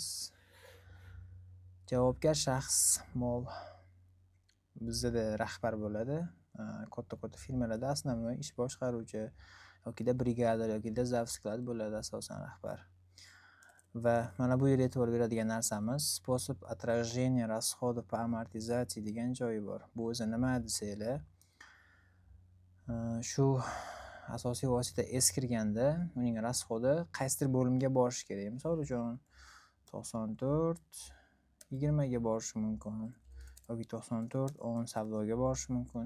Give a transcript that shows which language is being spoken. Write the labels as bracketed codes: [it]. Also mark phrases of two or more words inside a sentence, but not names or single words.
[uz] Javobgar shaxs mol bizda rahbar bo'ladi. Katta firmalarda основной ish boshqaruvchi yokida brigadir yokida zavsklad bo'ladi asosan rahbar. Va mana bu yerga e'tibor beradigan narsamiz [ru] способ отражения расходов по амортизации [uz] degan joyi bor. Bu o'zi nima desanglar, shu asosiy vosita eskirganda uning rasxodi qaysidir bo'limga borishi kerak. Misol uchun 94 20 ga borishi mumkin yoki 94 10 savdoga borishi mumkin.